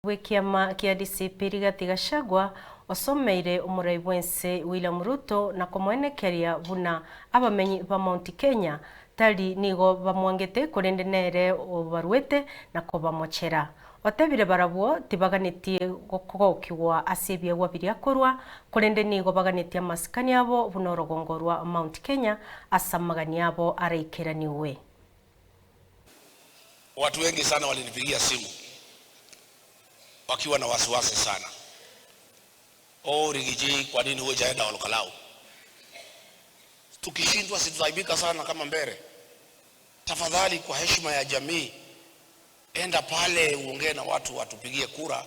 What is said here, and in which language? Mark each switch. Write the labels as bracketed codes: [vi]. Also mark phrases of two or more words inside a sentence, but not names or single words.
[guz] Wikiama kia DCP Rigathi Gachagua osomeire umurai wense William Ruto na kumwenekeria buna abamenyi ba Mount Kenya tari nigo bamwangete kurendenere obarwete na kubamochera otebire barabwo tibaganitie gukogokigwa asibye gwabiria korwa kurende nigo baganitie maskani abo bunorogongorwa Mount Kenya asamagani abo araikiraniwe. [sw] Watu wengi sana walinipigia simu wakiwa na wasiwasi sana. Rigiji, kwa nini hujaenda Olokalau? Tukishindwa situtaibika sana kama Mbere. Tafadhali kwa heshima ya jamii enda pale uongee na watu watupigie kura.